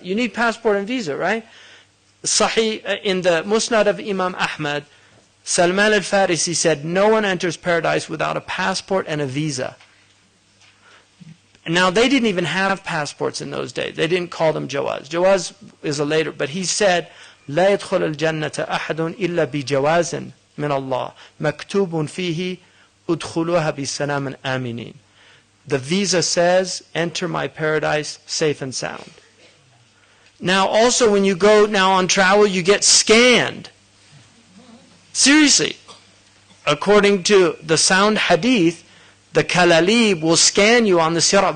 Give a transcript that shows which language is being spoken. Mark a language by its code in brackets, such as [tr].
[en] You need passport and visa, right? Sahih, in the Musnad of Imam Ahmad, Salman al-Farisi said, no one enters paradise without a passport and a visa. Now, they didn't even have passports in those days. They didn't call them jawaz. Jawaz is a later, but he said, [ar] لا يدخل الجنة أحد إلا بجواز من الله مكتوب فيه ادخلوها بسلام آمنين. [en] the visa says, enter my paradise safe and sound. Now also when you go now on travel, you get scanned. Seriously. According to the sound hadith, the kalalib will scan you on the sirat.